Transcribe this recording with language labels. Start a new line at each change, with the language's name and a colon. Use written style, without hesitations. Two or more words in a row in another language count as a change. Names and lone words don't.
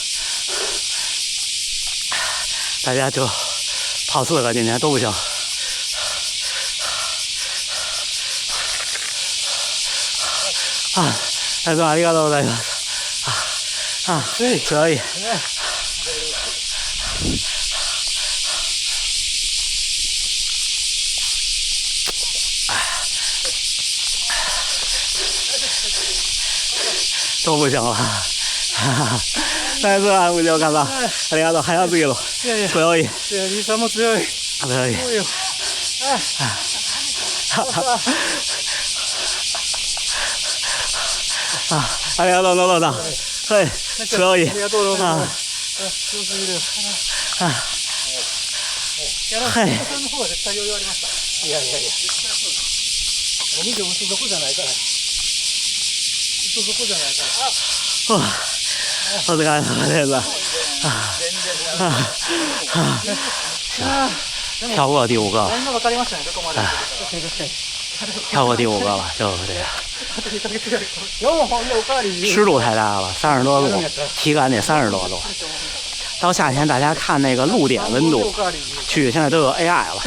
Chinese: 大家就跑4个，今天都不行。啊，哎，
Japanese: どうもありがとうございます。
Chinese: 啊，可以。都不行了，再次
Japanese: ありがとう、ありがとう、早すぎる。強い。リサも強い。強い。あ、ありがとう、野田さん。はい、強い。ありがとうございます。強すぎる。はい。さんの方は絶対余裕ありました。いや。お水もそこじゃないから。そこじゃないから。お疲れ様です。
Chinese: 跳过第5个了，跳过第5个了，就这样。湿度太大了，30多度，体感得30多度。到夏天，大家看那个露点温度，现在都有 AI 了。